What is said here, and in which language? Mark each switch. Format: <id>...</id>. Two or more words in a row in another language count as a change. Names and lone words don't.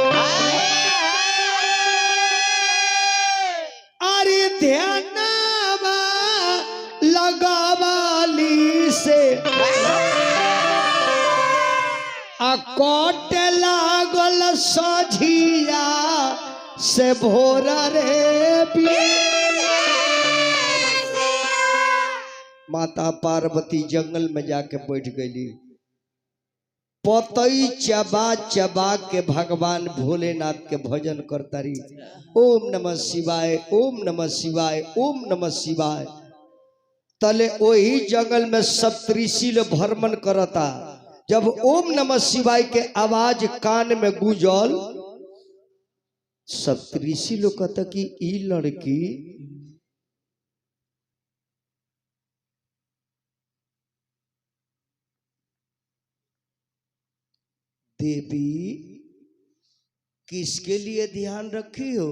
<bho>अरे ध्यानवा लगावाली से, कोट लागल सझिया से भोर रे भी। माता पार्वती जंगल में जाके बैठ गई। पतई चबा चबा के भगवान भोलेनाथ के भजन करता रही।</bho> <sa>ओम नमः शिवाय, ओम नमः शिवाय, ओम नमः शिवाय।</sa> <bho>तले वही जंगल में सप्तऋषि लोग भ्रमण करता। जब ओम नमः शिवाय के आवाज कान में गूंजल, सप्तऋषि लोग कहता कि ई लड़की देवी किसके लिए ध्यान रखी हो?</bho>